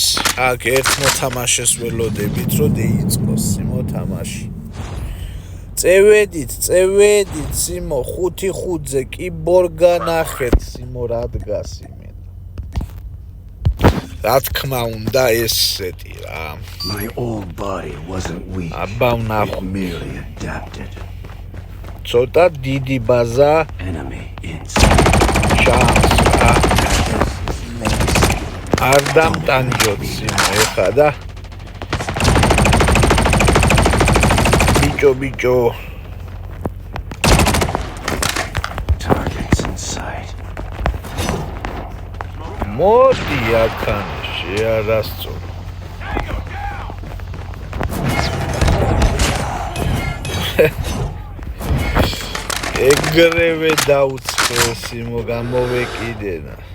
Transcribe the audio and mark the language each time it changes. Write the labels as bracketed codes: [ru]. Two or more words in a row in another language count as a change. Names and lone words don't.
[ka] აქ ერთ მოთამაშეს ველოდებით რომ დაიწყოს მოთამაში. წევედით სიმო 5-5-ზე კიბორგა ნახეთ სიმო რა დგას იმენ. რა თქმა უნდა ეს სეტი რა. [en] My old body wasn't weak. [ka] აბა ვნახო. [en] Merely adapted. [ka] ცოტა დიდი ბაზა [en] Enemy inside. [ka] ჩანს რა. არ დამტანჯოთ სიმო ეხა და ბიჭო [en] Targets in sight. [ka] მოდი აქან შეარასწორო. ეგრევე დაუცხო სიმო გამოვეკიდენა.